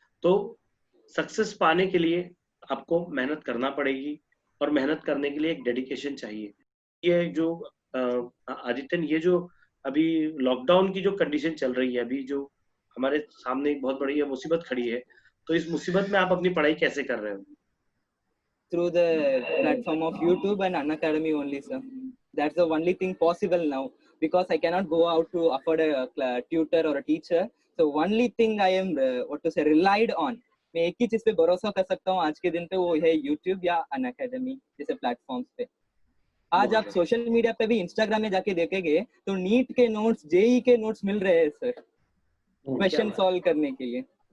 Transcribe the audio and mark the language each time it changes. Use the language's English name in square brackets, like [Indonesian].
[Hindi] तो सक्सेस पाने के लिए आपको मेहनत करना पड़ेगी, और मेहनत करने के लिए एक डेडिकेशन चाहिए. ये जो आदित्यन, ये जो अभी लॉकडाउन की जो कंडीशन चल रही है, अभी जो हमारे सामने एक बहुत बड़ी मुसीबत खड़ी है, तो इस मुसीबत में आप अपनी पढ़ाई कैसे कर रहे हो? [English] Through the platform of YouTube and Unacademy only, sir. That's the only thing possible now, because I cannot go out to afford a tutor or a teacher. So only thing I am relied on, [Hindi] मैं एक ही चीज पे भरोसा कर सकता हूँ आज के दिन पे, वो है YouTube या Unacademy जैसे प्लेटफॉर्म्स पे. आज आप सोशल मीडिया पे भी, इंस्टाग्राम में जाके देखेंगे तो नीट के नोट्स, जेई के नोट्स मिल रहे हैं सर, क्वेश्चन सॉल्व करने के लिए.